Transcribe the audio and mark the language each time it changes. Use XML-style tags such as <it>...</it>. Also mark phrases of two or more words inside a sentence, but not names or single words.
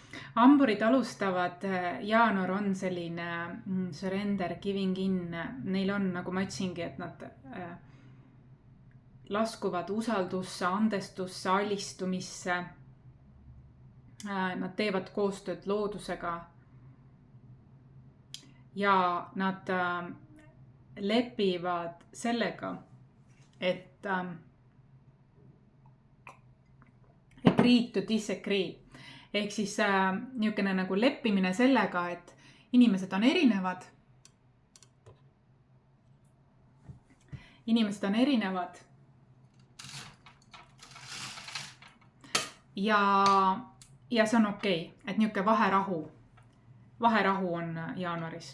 <et>hamburid alustavad, jaanuar on selline</et> <en>surrender, giving in,</en> <et>neil on, nagu ma ütlesingi, et nad laskuvad usaldusse, andestusse, alistumisse. Nad teevad koostööd loodusega ja nad lepivad sellega, et</et> <en>agree to disagree.</en> <et>Ehk siis niisugune nagu leppimine sellega, et inimesed on erinevad. Ja see on okei, et niisugune vaherahu on jaanuaris.</et>